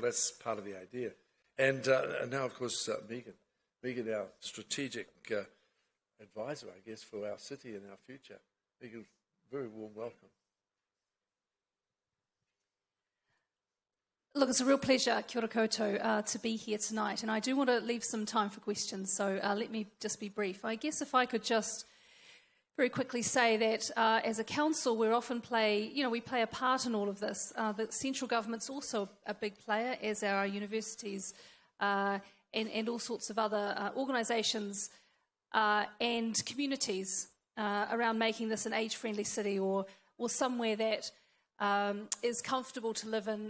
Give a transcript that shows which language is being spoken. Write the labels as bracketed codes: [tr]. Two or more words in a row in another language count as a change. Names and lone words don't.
[en] That's part of the idea. And now, of course, Megan. Megan, our strategic advisor, I guess, for our city and our future. Megan, very warm welcome. Look, it's a real pleasure, [mi] kia ora koutou, [en] to be here tonight. And I do want to leave some time for questions, so let me just be brief. I guess if I could just very quickly say that as a council, we often play a part in all of this. The central government's also a big player, as are our universities and all sorts of other organisations and communities around making this an age-friendly city or somewhere that is comfortable to live in.